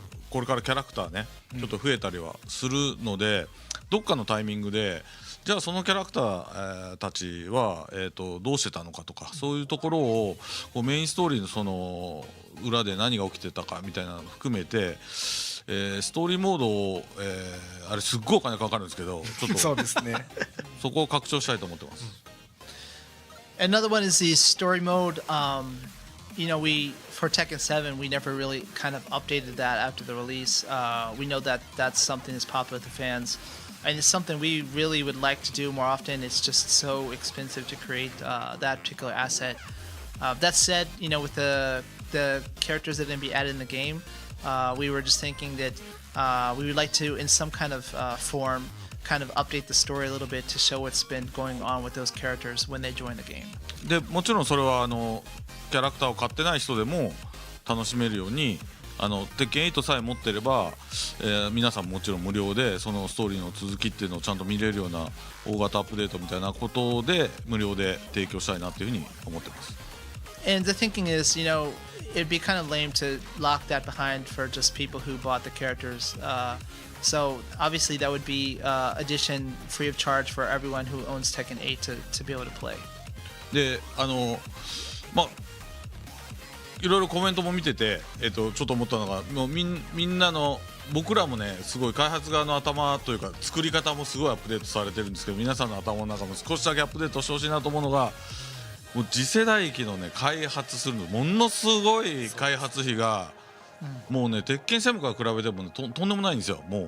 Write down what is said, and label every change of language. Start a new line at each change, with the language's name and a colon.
Japanese: これからキャラクターねちょっと増えたりはするので、どっかのタイミングでじゃあそのキャラクター、たちは、どうしてたのかとか、そういうところをこうメインストーリーのその裏で何が起きてたかみたいなのを含めて、ストーリーモードを、あれすっごいお金かかるんですけど、ちょっとそうですね。そこを拡張したいと思ってます。
English: Another one is the story mode. We for Tekken 7, we never really kind of updated that after the release. We know that that's something that's popular with the fans, and it's something we really would like to do more often. It's just so expensive to create that particular asset. That said, with the characters that are going to be added in the game, we were just thinking that we would like to, in some kind of form, kind of update the story a little bit to show what's been going on with those characters when they join the game.
Japanese: でもちろんそれはキャラクターを買ってない人でも楽しめるように鉄拳8さえ持ってれば、皆さんもちろん無料でそのストーリーの続きっていうのをちゃんと見れるような大型アップデートみたいなことで無料で提供したいなというふうに思ってます。
English: And the thinking is, it'd be kind of lame to lock that behind for just people who bought the characters. So obviously that would be addition free of charge for everyone who owns Tekken 8 to be able to play.
Japanese: でまあいろいろコメントも見てて、ちょっと思ったのがもうみんなの僕らもねすごい開発側の頭というか作り方もすごいアップデートされてるんですけど、皆さんの頭の中も少しだけアップデートしてほしいなと思うのが、もう次世代機のね開発するのものすごい開発費が、もうね鉄拳7から比べても、ね、とんでもないんですよ。